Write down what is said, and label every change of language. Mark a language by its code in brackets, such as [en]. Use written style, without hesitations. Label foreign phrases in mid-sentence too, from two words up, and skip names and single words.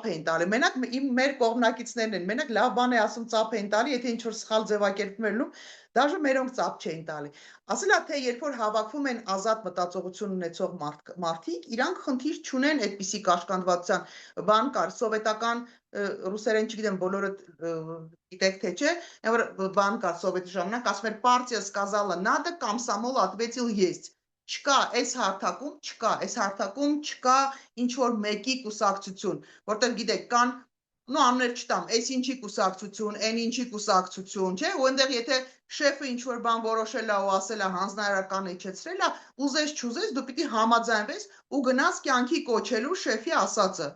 [hy] էին տալի, մենակ մեր կողմնակիցներն են, մենակ լավ բան է ասում ծափ էին տալի, եթե ինչ-որ սխալ ձևակերպում էր լու, դաժե մերոնք ծափ չէին տալի։ Ասելա թե երբ որ հավաքվում են ազատ մտածողություն ունեցող մարդիկ, իրանք խնդիր չունեն այդպիսի կաշկանդվածության, բան կար, սովետական ռուսերեն չգիտեմ, բոլորը գիտեք թե չէ, որ բան կար սովետի ժամանակ, ասում էր [ru] партия сказала надо, комсомол ответил есть։ [hy] Չկա այս հարթակում չկա ինչ որ մեկի կուսակցություն, որտեղ գիտեք կան անուններ չտամ, այս ինչի կուսակցություն, այն ինչի կուսակցություն, չէ, ու այնտեղ եթե շեֆը ինչ որ բան որոշել է ու ասել է հանձնարարականը իջեցրել է, ուզես չուզես դու պիտի համաձայնվես ու գնաս կյանքի կոչելու շեֆի ասածը,